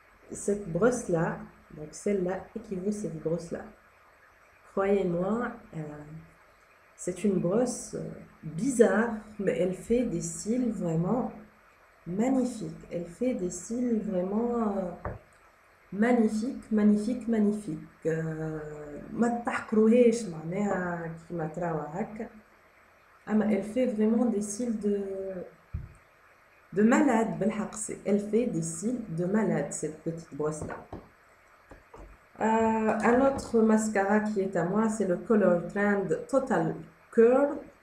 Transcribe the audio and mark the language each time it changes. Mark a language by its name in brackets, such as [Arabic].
[French] Cette brosse-là, donc celle-là, équivaut cette brosse-là. Croyez-moi, c'est une brosse bizarre, mais elle fait des cils vraiment magnifiques. Elle fait des cils vraiment magnifiques, magnifiques, magnifiques. [Arabic] ما تحقروهاش معناها كيما تراو هكا. [French] Elle fait vraiment des cils de malade, elle fait des cils de malade, cette petite brosse-là. Un autre mascara qui est à moi, c'est le Color Trend Total Curl.